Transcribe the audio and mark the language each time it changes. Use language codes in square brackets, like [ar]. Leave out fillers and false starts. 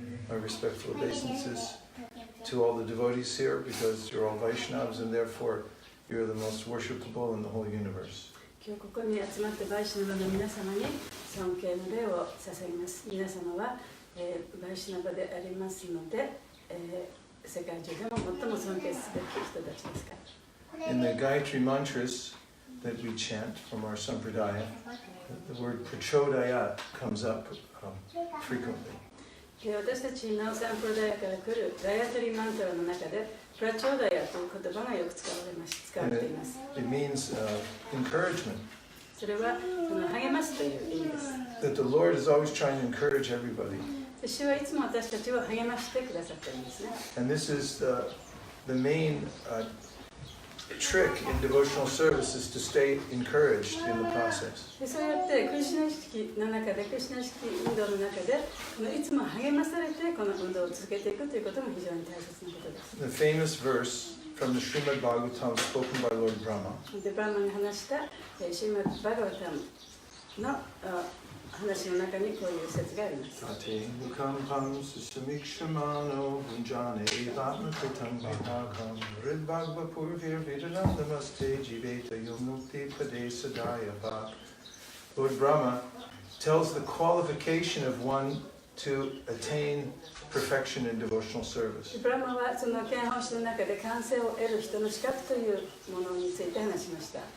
[en] Our respectful obeisances to all the devotees here, because you're all Vaishnavas and therefore you're the most worshipable in the whole universe. [ja] 今日ここに集まってバイシュナバの皆様に尊敬の礼を捧げます。皆様は、バイシュナバでありますので、世界中でも最も尊敬すべき人たちですから。 [en] In the Gayatri mantras that we chant from our sampradaya, the word prachodaya comes up frequently. [ja] 私たちのサンプラダヤから来るガヤトリマントラの中でプラチョーダヤという言葉がよく使われています。 [en] It means encouragement. [ja] それは励ますという意味です。 [en] That the Lord is always trying to encourage everybody. [ja] 主はいつも私たちを励ましてくださっているんですね。 [en] And this is the main trick in devotional service is to stay encouraged in the process. [ja] そうやってクリシュナ意識の中で、クリシュナ意識運動の中で、いつも励まされてこの運動を続けていくということも非常に大切なことです。 [en] The famous verse from the Srimad Bhagavatam spoken by Lord Brahma. [ja] で、ブラマが話したシーマッド・バガワタムの話の中にこういう説があります。 [sa] Tate mukam pam susamikshamano bunjane evatmakritam bhagam ridbhagva purvir vidanam namaste jiveta yomukti pade sadaya bhag. [en] Lord Brahma tells the qualification of one to attain perfection in devotional service. [ja] ブラマはその憲法史の中で完成を得る人の資格というものについて話しました。